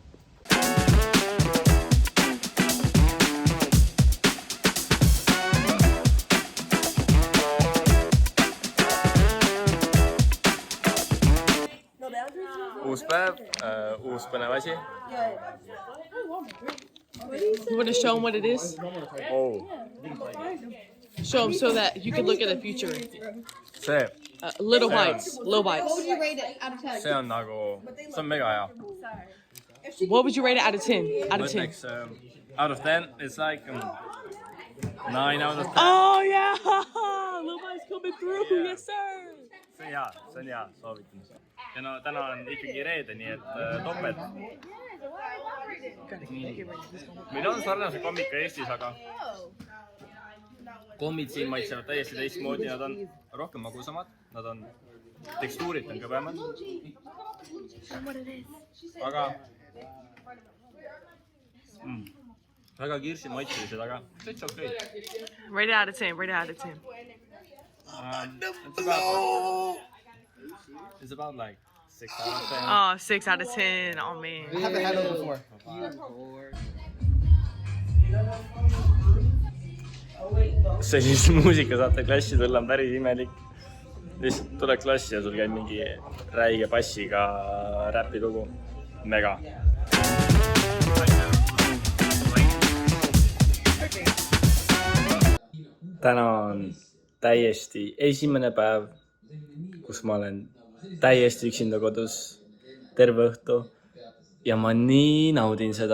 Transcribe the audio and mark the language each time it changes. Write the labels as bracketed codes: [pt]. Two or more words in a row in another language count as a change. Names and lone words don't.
[et] Uus päev, uus põnev asi. [en] You want to show them what it is? Oh. Show them so that you can look at the future. See. Little bites. Little bites. What would you rate it out of 10? [et] See on mega hea. [en] What would you rate it out of 10? Out of 10. Näiteks out of 10, it's like 9 out of 10. Oh yeah! Little bites coming through. Yeah. Yes sir. [et] See on hea, soovitan. Ja no täna on ikkagi reede, nii et topelt. Meil on sarnase kommika Eestis, aga kommid siin maitsevad täiesti teistmoodi, nad on rohkem magusamad, nad on tekstuurid on kõvemad. Aga väga kirsi maitselised, aga täitsa okei. [en] Rate it out of 10. Rate it out of 10. It's about like 6 out of 10. Oh, 6 out of 10. Oh man. I haven't had those before. [et] Sellist muusika saate klassi tulla on päris imelik. Lihtsalt tule klassi ja sul käib mingi räige bassiga räpilugu. Mega. Täna on täiesti esimene päev, kus ma olen täiesti üksinda kodus terve õhtu ja ma nii naudin seda.